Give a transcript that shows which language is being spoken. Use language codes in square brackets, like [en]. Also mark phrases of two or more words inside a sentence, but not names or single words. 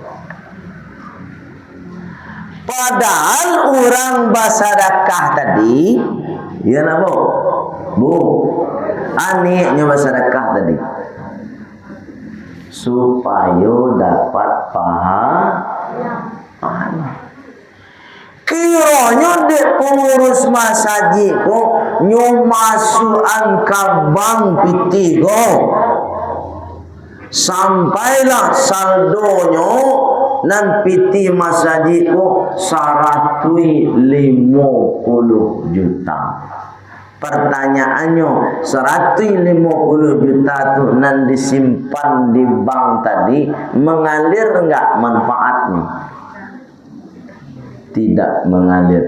[id] Padahal orang bersedekah tadi, ya nak bu, anehnya bersedekah tadi supaya dapat pahala. [min] Kiranya dek pengurus masjid kok nyo masuk angka bank piti kok sampailah saldonya nan piti masjid kok 150 juta. Pertanyaannya 150 juta tu nan disimpan di bank tadi mengalir enggak manfaatnya? [id] Tidak mengalir.